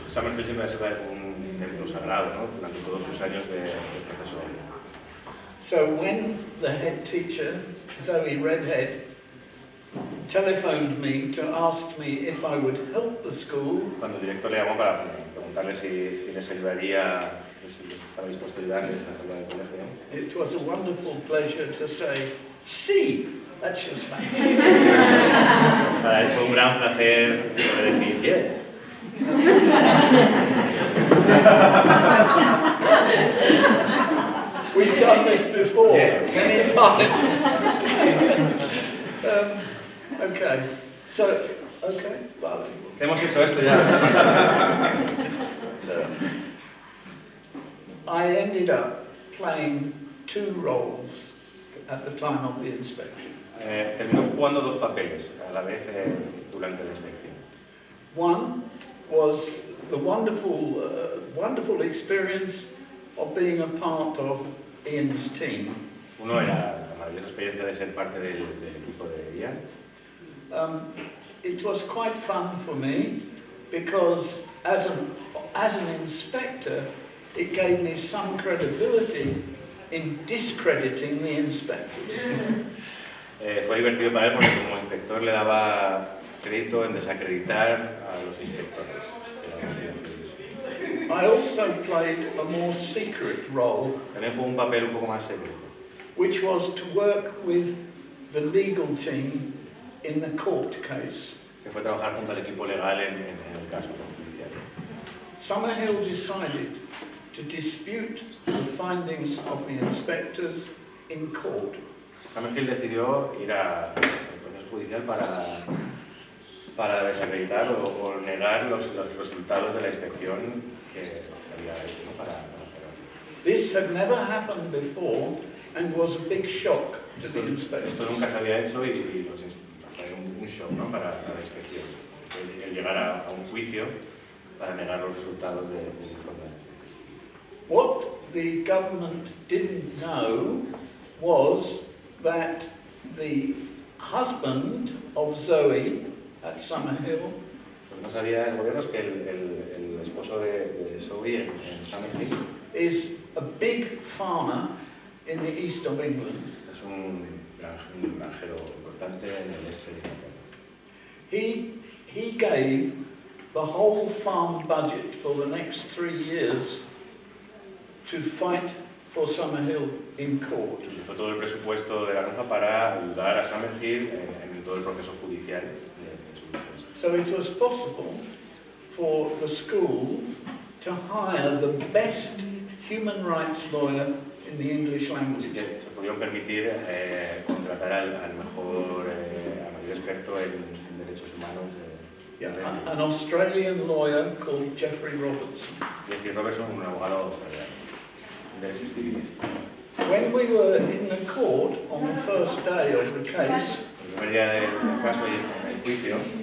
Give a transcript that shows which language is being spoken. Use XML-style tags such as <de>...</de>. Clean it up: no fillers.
<es>Summerhill siempre ha sido un templo sagrado, ¿no? Durante todos sus años de profesor.</es> <en>So when the head teacher, Zoe Redhead, telephoned me to ask me if I would help the school,</en> <es>Cuando el director le llamó para preguntarle si les ayudaría, si les estaba dispuesto a ayudarles a salvar el colegio,</es> <en>it was a wonderful pleasure to say,</en> <es>"Sí,</es> <en>that's your Spanish."</en> <es>para él fue un gran placer poder decir</es> <en>yes. We've done this before, many times. Okay, so,</en> <es>vale. Hemos hecho esto ya.</es> <en>I ended up playing 2 roles at the time of the inspection.</en> <es>Terminó jugando 2 papeles a la vez durante la inspección.</es> <en>One was the wonderful experience of being a part of Ian's team.</en> <es>Uno era la maravillosa experiencia de ser parte del equipo de Ian.</es> <en>It was quite fun for me because as an inspector, it gave me some credibility in discrediting the inspectors.</en> <es>Fue divertido para él porque como inspector le daba crédito en desacreditar a los inspectores.</es> <en>I also played a more secret role,</en> <es>También jugó un papel un poco más secreto,</es> <en>which was to work with the legal team in the court case.</en> <es>que fue trabajar junto al equipo legal en el caso judicial.</es> <en>Summerhill decided to dispute the findings of the inspectors in court.</en> <es>Summerhill decidió ir al proceso judicial para desacreditar o negar los resultados de la inspección que se había hecho, ¿no? para hacerlo.</es> <en>This had never happened before and was a big shock to the inspectors.</en> <es>Esto nunca se había hecho y fue un shock, ¿no? para la inspección. El llegar a un juicio para negar los resultados del informe.</es> <en>What the government didn't know was that the husband of Zoe at Summerhill</en> <es>Pues no sabía el gobierno es que el esposo de Zoe en Summerhill</es> <en>is a big farmer in the east of England.</en> <es>es un granjero importante en el este de Inglaterra.</es> <en>He gave the whole farm budget for the next 3 years to fight for Summerhill in court.</en> <es>Utilizó todo el presupuesto de la granja para ayudar a Summerhill en todo el proceso judicial de su defensa.</es> <en>So it was possible for the school to hire the best human rights lawyer in the English</en> <es>Así</es> <en>language.</en> <es>que se pudieron permitir contratar al mayor experto en derechos humanos.</es> <en>An Australian lawyer called Jeffrey Robertson.</en> <es>Jeffrey Robertson, un abogado australiano en derechos civiles.</es> <en>When we were in the court on the first day of the case,</en> <es>El primer día del caso y en el juicio,</es>